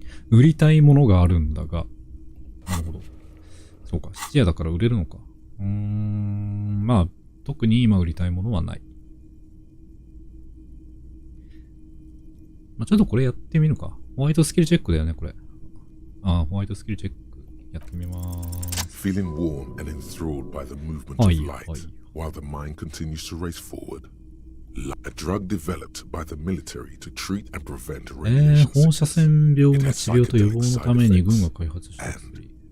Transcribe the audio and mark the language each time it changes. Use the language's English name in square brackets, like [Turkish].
[Japanese] 売りたいものがあるんだが。なるほど。そうか、質屋だから売れるのか。まあ、特に今売りたいものはない。まあ、ちょっとこれやってみるか。ホワイトスキルチェックだよね、これ。ホワイトスキルチェックやってみまーす。 [English] Feeling warm and enthralled by the movement of light, while the mind continues to race forward. A drug developed by the military to treat and prevent radiation [Japanese] 放射線病の治療と予防のために軍が開発した薬。